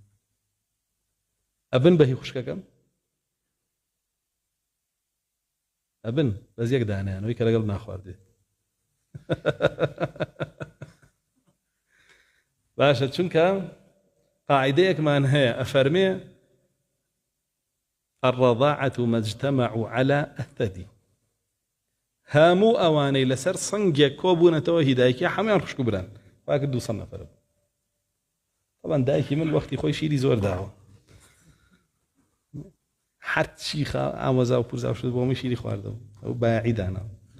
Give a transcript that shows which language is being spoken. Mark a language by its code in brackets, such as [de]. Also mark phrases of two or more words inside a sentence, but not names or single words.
[ckb] ئەبن بە هی خوشکەکەم؟ ئەبن بەس یەک دانیانەوەی کە لەگەڵ ناخواردێ. باشە، چونکە قاعدەیەکمان هەیە ئەفەرمێ [ar] الرضاعة ما اجتمعوا على أثدي. [ckb] هەموو ئەوانەی لەسەر سنگێک کۆبوونەتەوە هیدایکی هەمویان خوشک و بران. وا کرد 200 نەفەر. طبعا دایکی من وەختی خۆی شیری زۆر داوە، هەرچی ئامۆزا و پورزا شد بۆ من شیری خواردەوە، ئەو بایعی دانا.